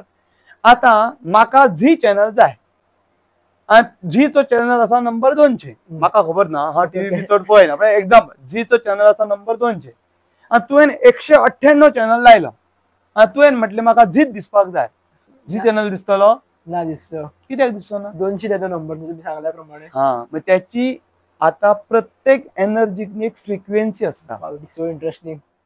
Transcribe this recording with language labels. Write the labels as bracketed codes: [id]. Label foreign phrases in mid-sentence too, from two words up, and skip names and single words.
[kok] आता म्हाका झी चॅनल जाय आणि झीचो चॅनल आसा नंबर 200. म्हाका खबर ना, हा टीव्ही चड पळयना, पण एक्झाम्पल झीचो चॅनल आसा नंबर 200 आणि तुवें 198 चॅनल लायला आणि तुवें म्हटलें म्हाका झीच दिसपाक जाय. झी चॅनल दिसतलो ना? दिसतो. कित्याक दिसतो ना? 200 येतो नंबर तुम्ही सांगल्या प्रमाणे. [mr] मग त्याची आता प्रत्येक एनर्जीक एक फ्रिक्वेन्सी असता. [en] so interesting.